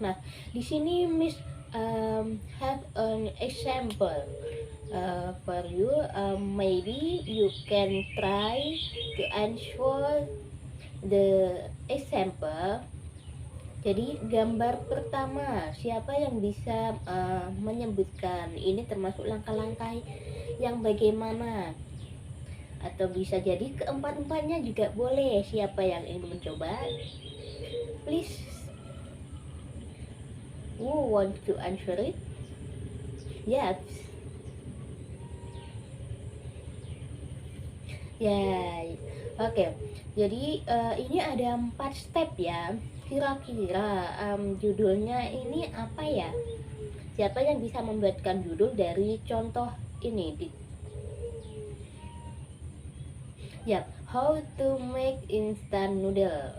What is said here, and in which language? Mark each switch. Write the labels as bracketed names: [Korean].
[Indonesian] Nah, di sini [English] Miss have an example for you. Maybe you can try to answer the example. [Indonesian] Jadi gambar pertama, siapa yang bisa menyebutkan ini termasuk langkah-langkah yang bagaimana? Atau bisa jadi keempat-empatnya juga boleh. Siapa yang ingin mencoba? [English] Please, who want to answer it? Yes. [Indonesian] Ya, oke. Jadi ini ada 4 step ya. Kira-kira judulnya ini apa ya? Siapa yang bisa membuatkan judul dari contoh ini? [English] Ya, how to make instant noodle.